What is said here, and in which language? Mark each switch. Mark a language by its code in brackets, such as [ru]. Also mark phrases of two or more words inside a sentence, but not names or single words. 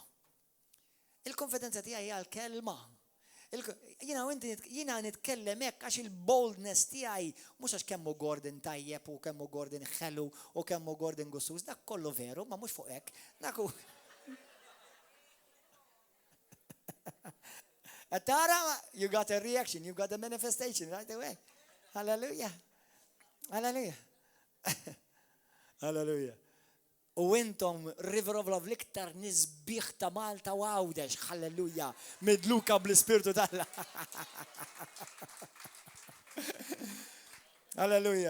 [mt] Il-konfidenza tiegħi hija l-kelma. Jiena nitkellem hekk għax il-boldness tiegħi mhux għax kemm hu Gordon tajjeb u kemm hu Gordon ħelu u kemm hu Gordon gussus, dak kollu veru, ma mhux fuq hekk. Dak hu. Tara, [en] you got a reaction, you got a manifestation right away. [mt] Hallelujah. Hallelujah. Hallelujah. U intom River of Love l-iktar nisbiħ ta' Malta u Għawdex, halleluja, midluka bl-Ispirtu tal-Alla. Halleluja.